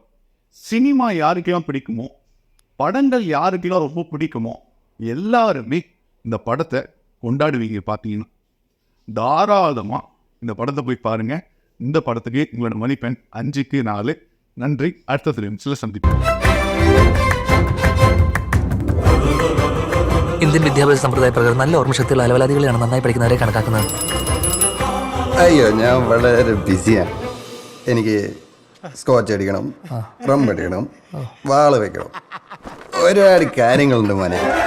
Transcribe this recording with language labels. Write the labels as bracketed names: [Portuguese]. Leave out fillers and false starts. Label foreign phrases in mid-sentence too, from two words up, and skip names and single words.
[Tamil] சினிமா யாருக்கெல்லாம் பிடிக்குமோ, படங்கள் யாருக்கெல்லாம் ரொம்ப பிடிக்குமோ எல்லாருமே இந்த படத்தை கொண்டாடுவீங்க. பார்த்தீங்கன்னா தாராளமாக இந்த படத்தை போய் பாருங்கள். இந்த படத்துக்கு உங்களோட மதிப்பெண் 5க்கு 4. நன்றி. அடுத்த ஃபிலிம்ஸில் சந்திப்போம். [Malayalam] ഇന്ത്യൻ വിദ്യാഭ്യാസ സമ്പ്രദായ പ്രകാരം നല്ല ഓർമ്മശക്തിയുള്ള അലവലാദികളെയാണ് നന്നായി പഠിക്കുന്നവരെ കണക്കാക്കുന്നത്. അയ്യോ, ഞാൻ വളരെ ബിസിയാണ്. എനിക്ക് സ്കോച്ച് അടിക്കണം, റം അടിക്കണം, വാള് വെക്കണം, ഒരുപാട് കാര്യങ്ങളുണ്ട് മോനെ.